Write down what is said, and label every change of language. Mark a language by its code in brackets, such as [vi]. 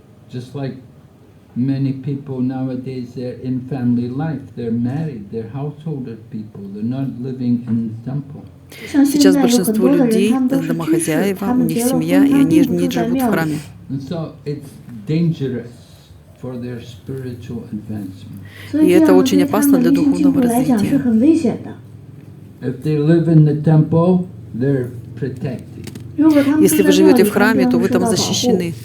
[en] Just like many people nowadays, they're in family life, they're married, they're householder people, they're not living in the temple. [ru] Сейчас большинство людей домохозяева, у них семья, и они не живут в храме. [en] And so it's dangerous for their spiritual advancement. [ru] И это очень опасно для духовного развития. [en] If they live in the temple, they're protected. [ru] Если вы живете в храме, то вы там защищены.